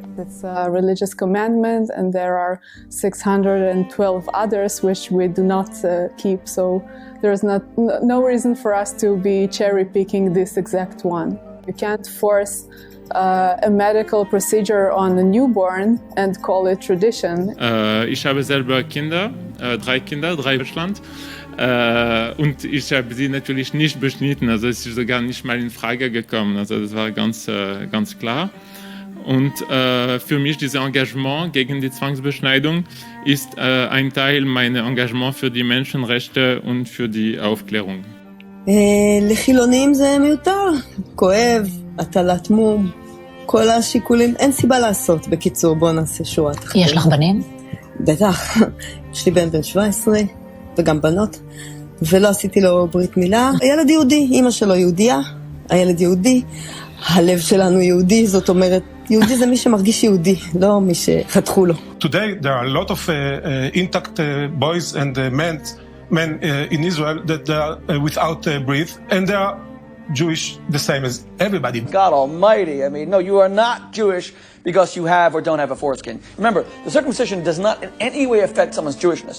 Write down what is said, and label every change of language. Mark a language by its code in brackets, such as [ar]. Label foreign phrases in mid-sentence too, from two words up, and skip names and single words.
[en] It's a religious commandment, and there are 612 others which we do not keep, so there's no reason for us to be cherry-picking this exact one. You can't force a medical procedure on a newborn and call it tradition. [de] Ich habe selber Kinder, 3 Kinder, 3 in Deutschland. Und ich habe sie natürlich nicht beschnitten, also es ist sogar nicht mal in Frage gekommen, also das war ganz klar. Und für mich dieses Engagement gegen die Zwangsbeschneidung ist ein Teil meiner Engagement für die Menschenrechte und für die Aufklärung. [he] לחילונים זה מיותר, כואב, הטלת מום, כל השיקולים, אין סיבה לעשות. בקיצור, בוא נעשה שורה תחתונה. יש לך בנים? בטח, יש לי בן 17 וגם בנות, ולא עשיתי לו ברית מילה. הילד יהודי, אמא שלו יהודייה, הילד יהודי, הלב שלנו יהודי, זאת אומרת, יהודי זה מי שמרגיש יהודי, לא מי שחתכו לו. [en] Today there are a lot of intact boys and men in Israel that are without breath, and they are Jewish the same as everybody. God Almighty, I mean, no, you are not Jewish because you have or don't have a foreskin. Remember, the circumcision does not in any way affect someone's Jewishness.